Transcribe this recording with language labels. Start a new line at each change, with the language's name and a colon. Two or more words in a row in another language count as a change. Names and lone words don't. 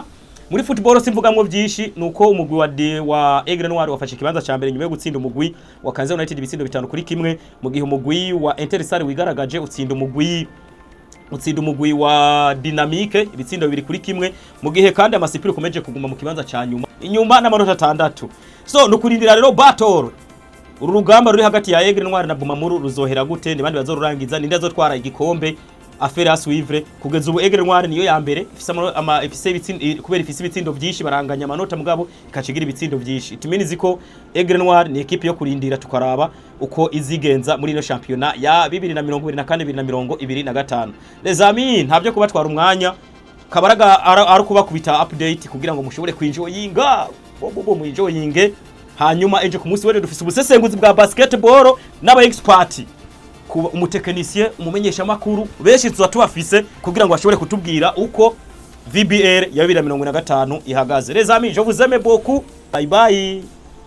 Rundi: Muri football simvugamwo byinshi nuko umugwi wa Aigle Noir wafashe kibanza ca mbere nyuma yo gutsinda umugwi wa Kanze United ibitsindo 5-1 mu gihe umugwi wa Interstar wigaragaje utsinda umugwi wa Dynamique ibitsindo 2-1 mu gihe kandi amasipiri komeje kuguma mu kibanza ca inyuma n'amanota 6. So nukurindira rero battle uru rugamba ruri hagati ya Aigle Noir na Bumamuru ruzohera gute, ni bandi bazorurangiza, ninde azotwara igikombe
French: affaire à suivre
Rundi: kugeza ubu Aigle Noir niyo ya mbere kubera ifise ibitsindo byinshi baranganya amanota mugabo ikacigira ibitsindo byinshi ituminizi ko Aigle Noir ni equipe yo kurindira tukaraba uko izigenza muri ino championnat ya 2024-2025
French: les amis
Rundi: ntavyo kubatwara umwanya kabaraga ari kubakubita update kugira ngo mushobore kwinjoyinga bobo mwinjoyinge hanyuma ejo ku munsi w'ejo dufise ubusesenguzi bwa basketball n'aba expert kuba umutekinisiye umumenyesha makuru benshi tuzatubafise kugira ngo bashobore kutubwira uko VBR ya 2025 ihagaze
French: les amis je vous aime beaucoup
English: bye bye.